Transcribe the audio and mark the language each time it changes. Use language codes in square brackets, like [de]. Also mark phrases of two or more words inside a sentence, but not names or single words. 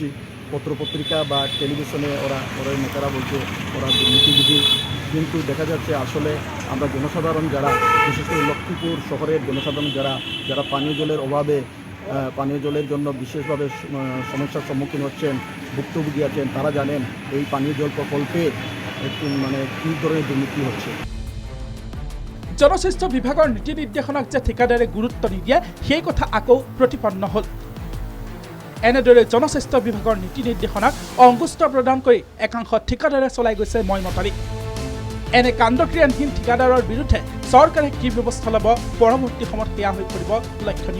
[bn] পত্রপত্রিকা বা টেলিভিশনে ওরা নেতারা বলছে ওরা দুর্নীতিবিধি, কিন্তু দেখা যাচ্ছে আসলে আমরা জনসাধারণ যারা, বিশেষ করে লক্ষ্মীপুর শহরের জনসাধারণ যারা পানীয় জলের অভাবে, পানীয় জলের জন্য বিশেষভাবে সমস্যার সম্মুখীন হচ্ছেন, ভুক্তভোগী আছেন, তারা জানেন এই পানীয় জল প্রকল্পে একটু মানে কী ধরনের দুর্নীতি হচ্ছে। [as] জনস্বাস্থ্য বিভাগৰ নীতি নিৰ্দেশনাক যে ঠিকাদাৰে গুৰুত্ব নিদিয়ে সেই কথা আকৌ প্ৰতিপন্ন হ'ল। এনেদৰে জনস্বাস্থ্য বিভাগৰ নীতি নিৰ্দেশনাক অংগুষ্ট প্ৰদান কৰি একাংশ ঠিকাদাৰে চলাই গৈছে মইমতালি। এনে কাণ্ডক্ৰিয়ানহীন ঠিকাদাৰৰ বিৰুদ্ধে চৰকাৰে কি ব্যৱস্থা ল'ব পৰৱৰ্তী সময়ত সেয়া হৈ পৰিব লক্ষণীয়।